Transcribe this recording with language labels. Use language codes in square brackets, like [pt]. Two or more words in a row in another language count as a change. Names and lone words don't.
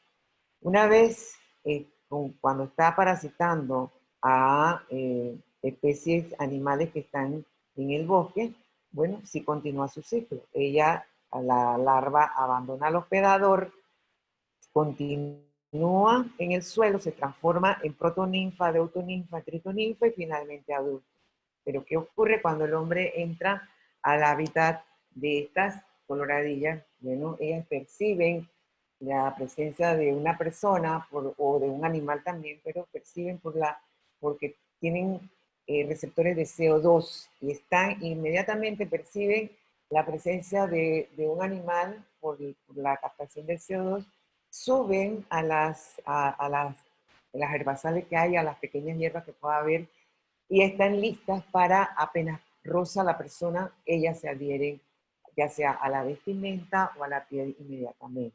[es] Una vez, cuando está parasitando a especies animales que están en el bosque, bueno, sí continúa su ciclo. Ella, a la larva, abandona al hospedador, continúa en el suelo, se transforma en protoninfa, deutoninfa, tritoninfa y finalmente adulto. Pero ¿qué ocurre cuando el hombre entra al hábitat de estas coloradillas? Bueno, ellas perciben la presencia de una persona o de un animal también, pero perciben porque tienen receptores de CO2 y inmediatamente perciben la presencia de un animal por la captación del CO2, suben a las herbazales que hay, a las pequeñas hierbas que pueda haber y están listas para apenas roza la persona, ellas se adhieren ya sea a la vestimenta o a la piel inmediatamente.